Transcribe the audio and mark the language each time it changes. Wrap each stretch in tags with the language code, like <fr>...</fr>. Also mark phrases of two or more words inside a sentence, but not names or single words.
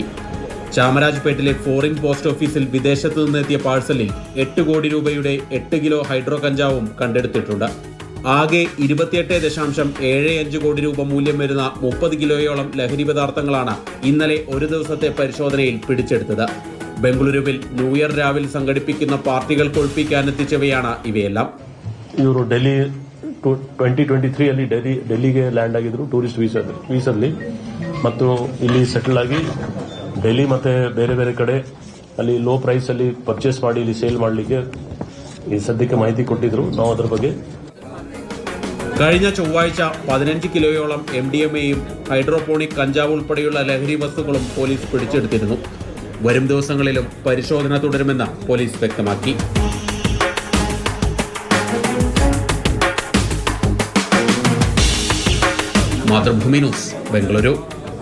<ml>ചാമരാജ്പേട്ടിലെ ഫോറിൻ പോസ്റ്റ് ഓഫീസിൽ വിദേശത്തു നിന്നെത്തിയ പാഴ്സലിൽ 8 കോടി രൂപയുടെ 8 കിലോ ഹൈഡ്രോ കഞ്ചാവും കണ്ടെടുത്തിട്ടുണ്ട്. ആകെ 28.75 കോടി രൂപ മൂല്യം വരുന്ന 30 കിലോയോളം ലഹരി പദാർത്ഥങ്ങളാണ് ഇന്നലെ ഒരു ദിവസത്തെ പരിശോധനയിൽ പിടിച്ചെടുത്തത്. ബംഗളൂരുവിൽ</ml> <en>new year</en> <ml>രാവിൽ സംഘടിപ്പിക്കുന്ന പാർട്ടികൾ കൊഴുപ്പിക്കാനെത്തിച്ചവയാണ് ഇവയെല്ലാം.</ml> <kn>ಇವರು ಡೆಲ್ಲಿ 2023 ಅಲ್ಲಿ ಡೆಲ್ಲಿಗೆ ಲ್ಯಾಂಡ್ ಆಗಿದ್ರು</kn> <en>tourist visa</en> <kn>ಮತ್ತು ಇಲ್ಲಿ ಸೆಟಲ್ ಆಗಿ ಡೆಲ್ಲಿ ಮತ್ತೆ ಬೇರೆ ಬೇರೆ ಕಡೆ ಅಲ್ಲಿ</kn> <en>low price</en> <kn>ಅಲ್ಲಿ ಪರ್ಚೇಸ್ ಮಾಡಿ ಇಲ್ಲಿ ಸೇಲ್ ಮಾಡಲಿಕ್ಕೆ ಈ ಸದ್ಯಕ್ಕೆ ಮಾಹಿತಿ ಕೊಟ್ಟಿದ್ರು. ನಾವು ಅದರ ಬಗ್ಗೆ</kn> <ml>കഴിഞ്ഞ ചൊവ്വാഴ്ച 15 കിലോയോളം MDMAയും ഹൈഡ്രോപോണിക് കഞ്ചാവ് ഉൾപ്പെടെയുള്ള ലഹരി വസ്തുക്കളും പോലീസ് പിടിച്ചെടുത്തിരുന്നു. വരും ദിവസങ്ങളിലും പരിശോധന തുടരുമെന്ന് പോലീസ് വ്യക്തമാക്കി. മാതൃഭൂമി ന്യൂസ്, ബംഗളൂരു.</ml>